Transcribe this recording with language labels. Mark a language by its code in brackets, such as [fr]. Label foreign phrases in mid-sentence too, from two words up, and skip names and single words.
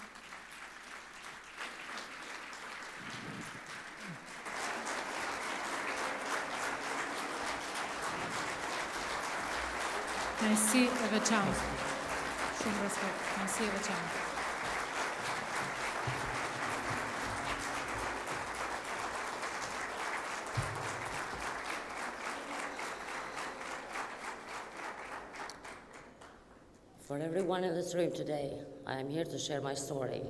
[sq] Mersi e veçantë. Shumë respekt. Mersi e veçantë. [en] For everyone in this room today, I am here to share my story.